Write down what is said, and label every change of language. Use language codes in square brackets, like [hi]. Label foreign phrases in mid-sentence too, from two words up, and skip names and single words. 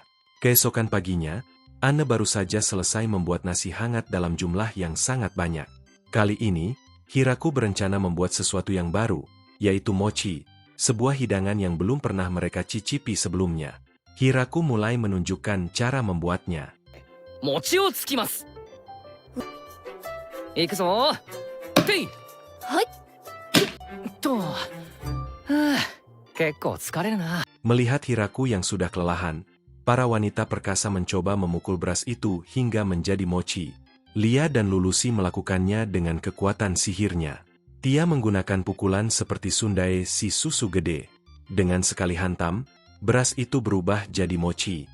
[id] Keesokan paginya, Anne baru saja selesai membuat nasi hangat dalam jumlah yang sangat banyak. Kali ini, Hiraku berencana membuat sesuatu yang baru, yaitu mochi, sebuah hidangan yang belum pernah mereka cicipi sebelumnya. Hiraku mulai menunjukkan cara membuatnya. [ja] 餅をつきます。いくぞ。てい。はい。結構疲れるな。 [id] Melihat Hiraku yang sudah kelelahan, para wanita perkasa mencoba memukul beras itu hingga menjadi mochi. Lia dan Lulusi melakukannya dengan kekuatan sihirnya. Tia menggunakan pukulan seperti Sundae si susu gede. Dengan sekali hantam, beras itu berubah jadi mochi.